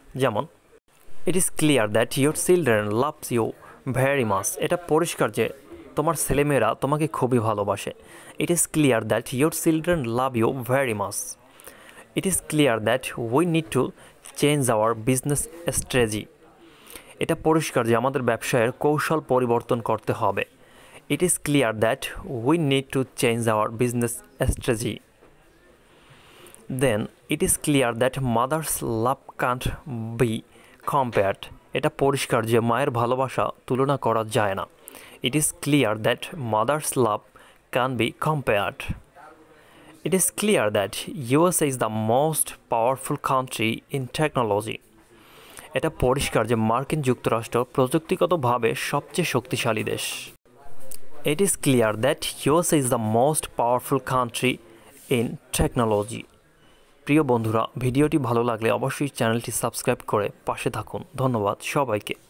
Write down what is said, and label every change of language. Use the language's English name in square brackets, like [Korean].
[English] যেমন it is clear that your children loves you very much, [Bangla] এটা পরিষ্কার যে তোমার ছেলেমেয়েরা তোমাকে খুবই ভালোবাসে। [English] It is clear that your children love you very much. It is clear that we need to change our business strategy, [Bangla] এটা পরিষ্কার যে আমাদের ব্যবসায়ের কৌশল পরিবর্তন করতে হবে। [English] It is clear that we need to change our business strategy. Then it is clear that mother's love can't be compared. [Bangla] এটা পরিষ্কার যে মায়ের ভালোবাসা তুলনা করা যায় না। [English] It is clear that mother's love can be compared. It is clear that USA is the most powerful country in technology. [Bangla] এটা পরিষ্কার যে মার্কিন যুক্তরাষ্ট্র প্রযুক্তিগতভাবে সবচেয়ে শক্তিশালী দেশ। [English] It is clear that USA is the most powerful country in technology. [Bangla] প্রিয় বন্ধুরা, ভিডিওটি ভালো লাগলে অবশ্যই চ্যানেলটি সাবস্ক্রাইব করে পাশে থাকুন। ধন্যবাদ সবাইকে।